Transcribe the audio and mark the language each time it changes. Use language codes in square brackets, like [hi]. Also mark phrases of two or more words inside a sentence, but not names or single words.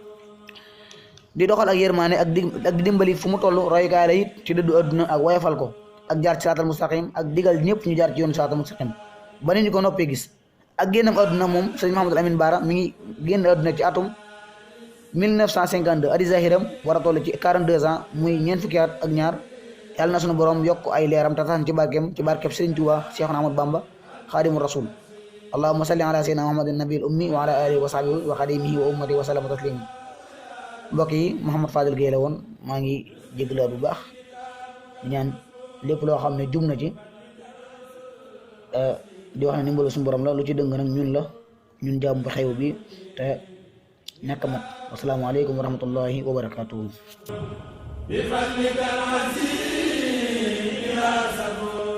[wo] di doxal ak yërmaane ak di dimbali fu mu toll royukaay la it ci dëddu adduna ak woyofal ko ak jaar ci [ar] الصراط المستقيم [wo] ak digal ñëpp ñu jaar ci yoonu [ar] الصراط المستقيم [wo] ba ni ñu ko noppee gis ak génnam adduna moom sëriñ Mahamadul Amin Baara mi ngi génn adduna ci atum 1952 adi zahiram war a toll ci 42 ans muy ñeent fukki at ak ñaar yàlla na sunu borom yokk ay leeram te tax ci barkeem ci barkeb Sëriñ Tuubaa Seexuna Ahmadu Bamba [ar] خادم الرسول اللهم صل على سيدنا محمد النبي الأمي وعلى آله وصحبه وخادمه وأمته وسلم تسليما [wo] mbokk yi Mouhamad Fadel Gueye la woon maa ngi jégalu bu baax di ñaan lépp loo xam ne jum na ci di wax ne ndimbalu suñu borom la lu ci dëng nag ñun la ñun jàmm ba xew bi te ñàkk mat [ar] والسلام عليكم ورحمة الله وبركاته